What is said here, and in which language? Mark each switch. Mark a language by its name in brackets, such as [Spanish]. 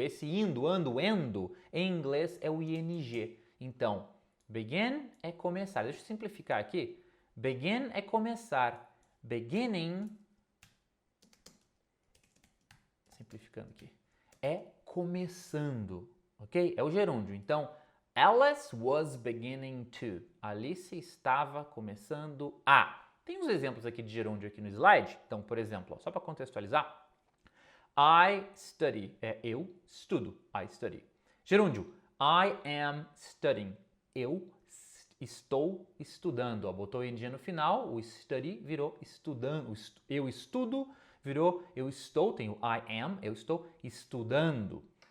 [Portuguese] Esse indo, ando, endo, em inglês é o ing. Então, begin é começar. Deixa eu simplificar aqui. Begin é começar. Beginning, simplificando aqui, é começando, ok? É o gerúndio. [English] Então, Alice was beginning to. [Portuguese] Alice estava começando a. Tem uns exemplos aqui de gerúndio aqui no slide. Então, por exemplo, ó, só para contextualizar, [English] I study, [Portuguese] é eu estudo, I study. Gerúndio, [English] I am studying, [Portuguese] eu estou estudando. Ó, botou o ing no final, o study virou estudando, eu estudo virou eu estou, tem o I am, eu estou estudando.